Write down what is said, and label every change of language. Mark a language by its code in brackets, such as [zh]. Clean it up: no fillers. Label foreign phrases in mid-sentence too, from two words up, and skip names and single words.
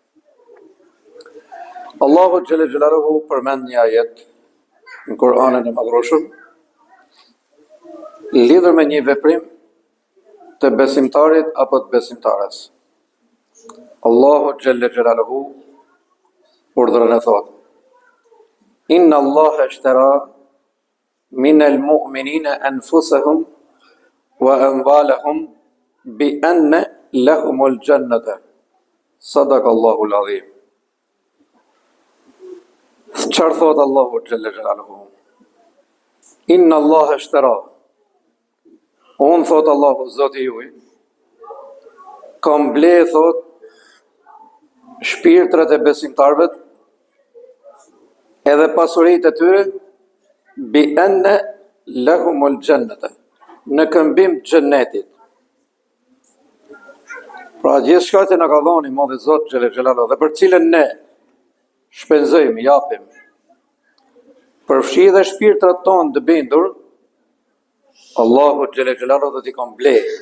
[sq] Allahu [ar] جل جلاله [sq] përmend një ajet në Kur'anin e Madhërueshëm lidhur me një veprim të besimtarit apo të besimtares. Allahu [ar] جل جلاله [sq] urdhëron e thotë: [ar] إن الله اشترى من المؤمنين أنفسهم وأموالهم بأن لهم الجنة. صدق الله العظيم. [sq] Çfarë thot Allahu [ar] جل جلاله? إن الله اشترى. [sq] Unë thot Allahu Zoti juaj, kam ble thot shpirtrat e besimtarëve edhe pasuritë e tyre [ar] بأن لهم الجنة, [sq] në këmbim të xhennetit. Pra gjithçka që na ka dhënë Modhi Zot [ar] جل جلاله [sq] dhe për cilën ne shpenzojmë, japim, përfshi dhe shpirtrat tonë të bindur, Allahu [ar] جل جلاله [sq] do t'i kam ble.